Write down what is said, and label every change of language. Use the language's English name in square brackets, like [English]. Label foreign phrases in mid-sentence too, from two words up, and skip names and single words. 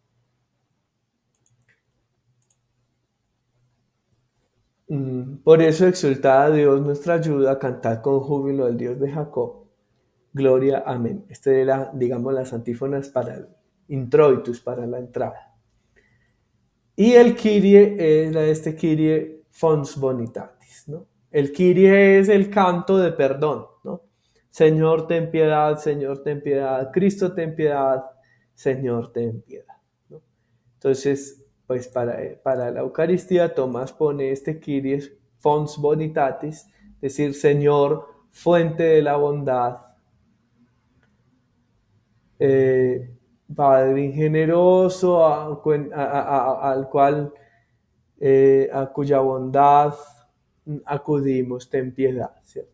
[Spanish] Por eso exaltada a Dios nuestra ayuda, cantad con júbilo al Dios de Jacob. Gloria, amén. Este era, digamos, las antífonas para el introitus, para la entrada. Y el Kyrie era este Kyrie fons bonitatis, ¿no? El Kyrie es el canto de perdón, ¿no? Señor, ten piedad, Señor, ten piedad, Cristo, ten piedad, Señor, ten piedad, ¿no? Entonces, pues para la Eucaristía, Tomás pone este Kyrie fons bonitatis, es decir, Señor, fuente de la bondad, Padre generoso, al cual a cuya bondad acudimos, ten piedad, ¿cierto?